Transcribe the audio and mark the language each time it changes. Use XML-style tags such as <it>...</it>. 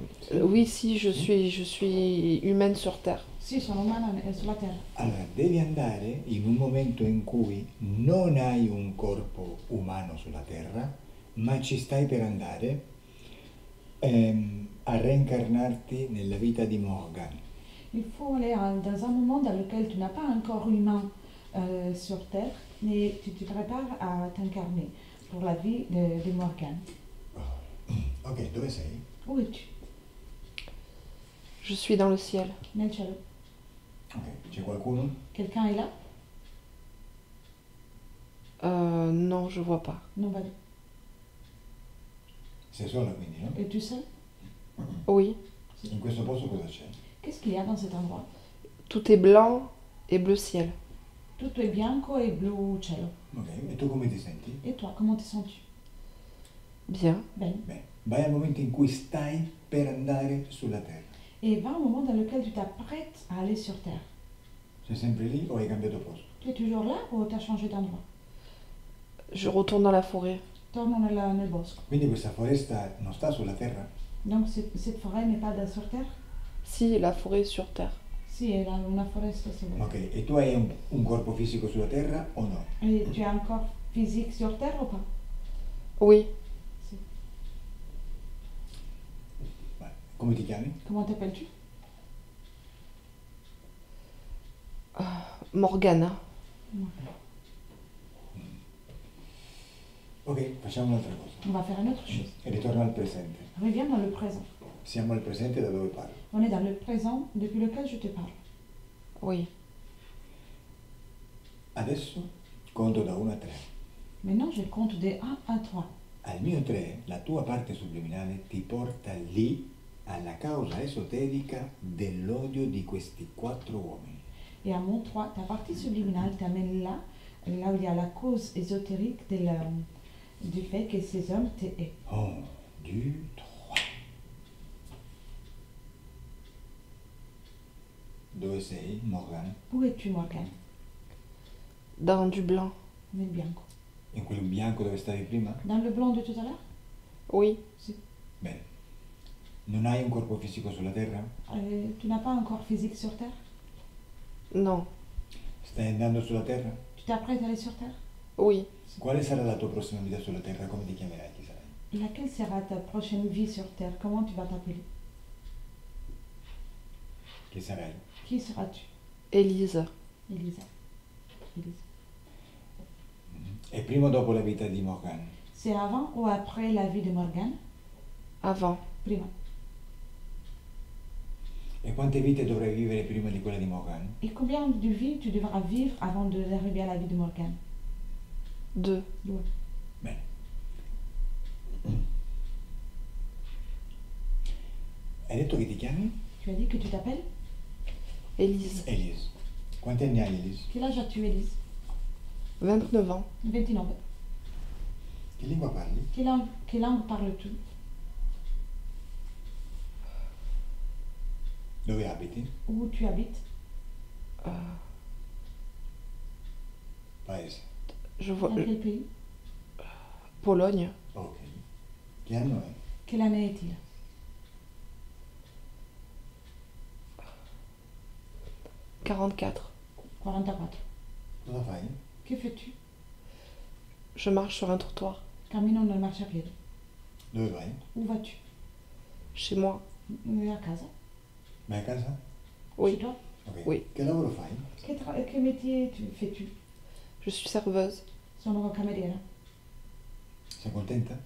<fr>Oui, si, je suis humaine sur Terre.</fr> <it>Sì, sono umana sulla Terra. Allora, devi andare in un momento in cui non hai un corpo umano sulla terra, ma ci stai per andare a reincarnarti nella vita di Morgan.</it> <fr>Il faut aller dans un moment dans lequel tu n'as pas un corps humain sur Terre, mais tu te prépares à t'incarner pour la vie de Morgane.</fr> <it>Ok, dove sei?</it> <fr>Où es-tu? Je suis dans le ciel.</fr> <it>Nel cielo. Ok, c'è qualcuno?</it> <fr>Quelqu'un est là? Non, je vois pas. Non, vas-y.</fr> <it>Sei sola quindi, no?</it> <fr>Es-tu seul? Oui.</fr> <it>In questo posto cosa c'è?</it> <fr>Qu'est-ce qu'il y a dans cet endroit? Tout est blanc et bleu ciel.</fr> <it>Tutto è bianco e blu cielo. Ok, e tu come ti senti?</it> <fr>Et toi, comment te sens-tu? Bien.</fr> <it>Bene. Bene, vai al momento in cui stai per andare sulla terra.</it> <fr>Et va au moment dans lequel tu t'apprêtes à aller sur Terre.</fr> <it>Sei sempre lì o hai cambiato posto?</it> <fr>Tu es toujours là ou tu as changé d'endroit? Je retourne dans la forêt.</fr> <it>Torno nel bosco. Quindi questa foresta non sta sulla terra?</it> <fr>Donc cette forêt n'est pas sur Terre? Si, la forêt est sur Terre.</fr> <it>Si, è una foresta</it> <fr>sur Terre.</fr> <it>Ok, e tu hai un corpo fisico sulla terra o no?</it> <fr>Et tu as un corps physique sur Terre ou pas? Oui.</fr> <it>Si. Come ti chiami?</it> <fr>Comment t'appelles-tu?</fr> <it>Morgana. Ok, facciamo un'altra cosa.</it> <fr>On va faire une autre chose.</fr> <it>E ritorno al presente.</it> <fr>Reviens dans le présent.</fr> <it>Siamo al presente da dove parlo.</it> <fr>On est dans le présent depuis lequel je te parle. Oui.</fr> <it>Adesso conto da 1 a 3.</it> <fr>Maintenant, je compte de 1 à 3.</fr> <it>Al mio 3, la tua parte subliminale ti porta lì alla causa esoterica dell'odio di questi 4 uomini.</it> <fr>Et à mon 3, ta partie subliminale t'amène là où il y a la cause ésotérique du fait que ces hommes te haient.</fr> <it>1, 2, 3. Dove sei, Morgan?</it> <fr>Où es-tu, Morgane? Dans du blanc.</fr> <it>Nel bianco. In quel bianco dove stavi prima?</it> <fr>Dans le blanc de tout à l'heure? Oui.</fr> <it>Si. Bene. Non hai un corpo fisico sulla terra?</it> <fr>Tu n'as pas un corps physique sur Terre? Non.</fr> <it>Stai andando sulla terra?</it> <fr>Tu t'apprêtes à aller sur Terre? Oui.</fr> <it>Quale sarà la tua prossima vita sulla terra? Come ti chiamerai? Chi sarai?</it> <fr>Laquelle sera ta prochaine vie sur Terre? Comment tu vas t'appeler?</fr> <it>Chi sarai?</it> <fr>Qui seras-tu? Élise.</fr> <it>Elisa. Elisa. E prima o dopo la vita di Morgan?</it> <fr>C'est avant ou après la vie de Morgane? Avant.</fr> <it>Prima. E quante vite dovrai vivere prima di quella di Morgan?</it> <fr>Et combien de vies tu devras vivre avant d'arriver à la vie de Morgane? 2.</fr> <it>Due. Bene. Hai detto che ti chiami?</it> <fr>Tu as dit que tu t'appelles? Élise.</fr> <it>Elise. Quanti anni hai, Elise?</it> <fr>Quel âge as-tu, Elise? 29 ans.</fr> <it>29. Che lingua parli?</it> <fr>Quelle langue parles-tu?</fr> <it>Dove abiti?</it> <fr>Où tu habites? Euh,</fr> <it>Paese.</it> <fr>je vois. Dans quel pays? Pologne.</fr> <it>Ok. Che anno è?</it> <fr>Quelle année est-il? 44.</fr> <it>44. Cosa fai?</it> <fr>Que fais-tu? Je marche sur un trottoir.</fr> <it>Cammino nel marciapiede. Dove vai?</it> <fr>Où vas-tu? Chez moi.</fr> <it>A casa? Vai a casa?</it> <fr>Oui. Chez toi? Ok. Oui.</fr> <it>Che lavoro fai?</it> <fr>Che métier fais-tu? Je suis serveuse.</fr> <it>Sono cameriera. Sei contenta?</it>